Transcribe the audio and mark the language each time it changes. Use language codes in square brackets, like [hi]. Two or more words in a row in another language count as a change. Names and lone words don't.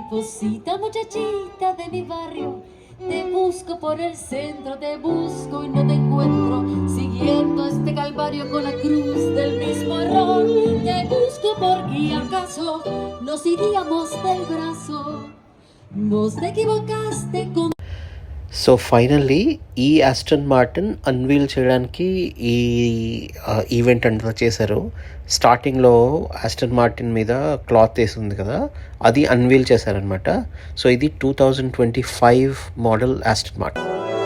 [es] Cosita muchachita de mi barrio, te busco por el centro, te busco y no te encuentro, siguiendo este calvario con la cruz del mismo error. Te busco porque acaso nos iríamos del brazo, vos te equivocaste con... [en] so finally [te] ఈ ఆస్టన్ మార్టిన్ అన్వీల్ చేయడానికి ఈ ఈవెంట్ అంతా చేశారు. స్టార్టింగ్లో ఆస్టన్ మార్టిన్ మీద క్లాత్ వేసి ఉంది కదా, అది అన్వీల్ చేశారనమాట. సో ఇది 2025 మోడల్ ఆస్టన్ మార్టిన్.